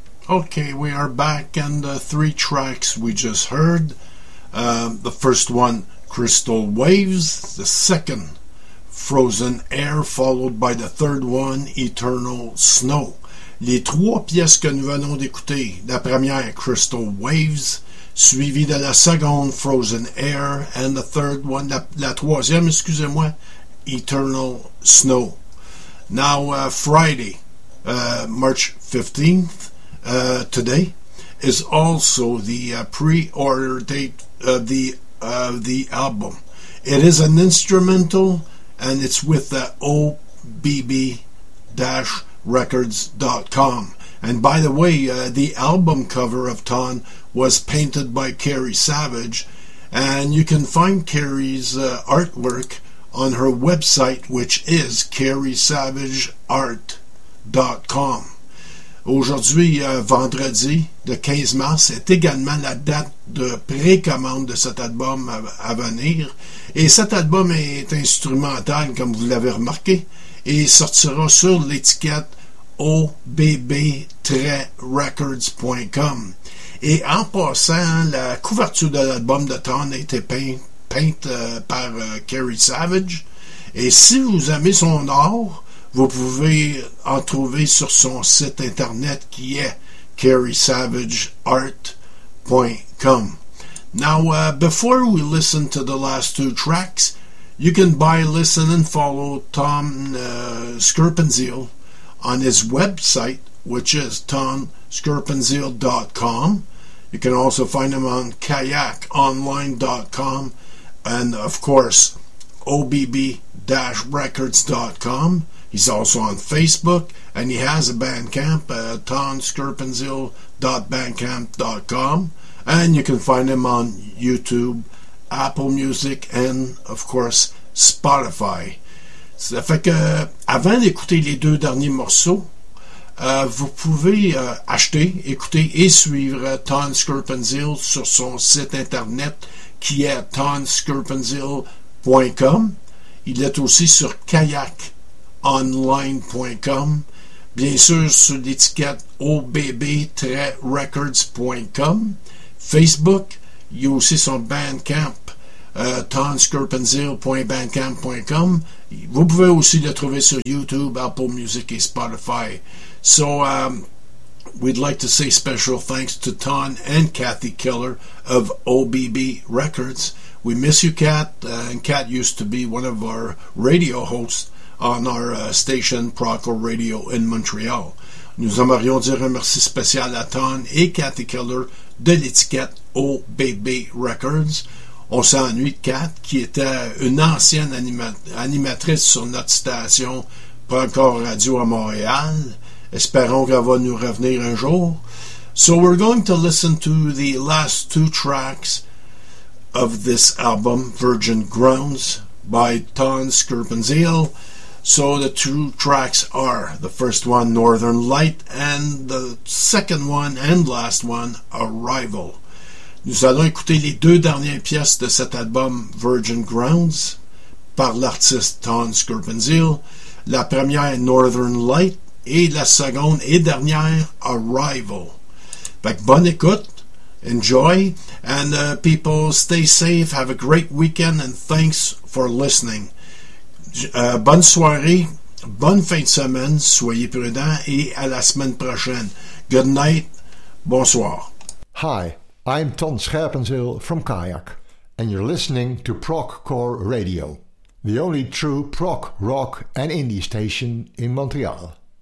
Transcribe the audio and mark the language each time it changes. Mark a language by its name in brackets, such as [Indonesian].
[English] Okay, we are back, and the three tracks we just heard, the first one, Crystal Waves, the second, Frozen Air, followed by the third one, Eternal Snow. [French] Les trois pièces que nous venons d'écouter, la première, Crystal Waves, suivie de la seconde, Frozen Air, [English] and the third one, [French] la troisième, excusez-moi, Eternal Snow. [English] Now, Friday, March 15th, today is also the pre-order date of the album. It is an instrumental, and it's with the obb-records.com. And by the way, the album cover of Ton was painted by Carrie Savage, and you can find Carrie's artwork on her website, which is carriesavageart.com. [French] Aujourd'hui, vendredi, le 15 mars, est également la date de précommande de cet album à venir. Et cet album est instrumental, comme vous l'avez remarqué, et sortira sur l'étiquette obb-records.com. Et en passant, la couverture de l'album de Ton a été peinte par Carrie Savage. Et si vous aimez son art, vous pouvez en trouver sur son site internet qui est carriesavageart.com. [English] Now, before we listen to the last two tracks, you can buy, listen, and follow Tom Scirpenzeel on his website, which is tomscirpenzeel.com. You can also find him on kayakonline.com and, of course, obb-records.com. He's also on Facebook, and he has a Bandcamp, tonscirpenzeel.bandcamp.com, and you can find him on YouTube, Apple Music, and, of course, Spotify. [French] Ça fait que, avant d'écouter les deux derniers morceaux, vous pouvez acheter, écouter et suivre Ton Scirpenzeel sur son site internet qui est tonscirpenzeel.com. Il est aussi sur kayakonline.com, bien sûr sur l'étiquette obb-records.com, Facebook, il y a aussi son Bandcamp, tonscirpenzeel.bandcamp.com. Vous pouvez aussi le trouver sur YouTube, Apple Music et Spotify. [English] So, we'd like to say special thanks to Ton and Kathy Keller of OBB Records. We miss you, Kat, and Kat used to be one of our radio hosts on our station Proco Radio in Montreal. [French] Nous aimerions dire un merci spécial à Ton et Kathy Keller de l'étiquette OBB Records. On s'ennuie de Kat, qui était une ancienne animatrice sur notre station Proco Radio à Montréal. Espérons qu'elle va nous revenir un jour. [English] So we're going to listen to the last two tracks of this album, Virgin Grounds, by Ton Scirpenzeel. So the two tracks are the first one, Northern Light, and the second one and last one, Arrival. [French] Nous allons écouter les deux dernières pièces de cet album, Virgin Grounds, par l'artiste Ton Scirpenzeel. La première, Northern Light, et la seconde et dernière, Arrival. Fait que bonne écoute, [English] enjoy, and people, stay safe, have a great weekend, and thanks for listening. [French] Bonne soirée, bonne fin de semaine, soyez prudents et à la semaine prochaine. [English] Good night, [French] bonsoir. [English] Hi, I'm Ton Scirpenzeel from Kayak, and you're listening to ProcCore Radio, the only true proc, rock, and indie station in Montreal.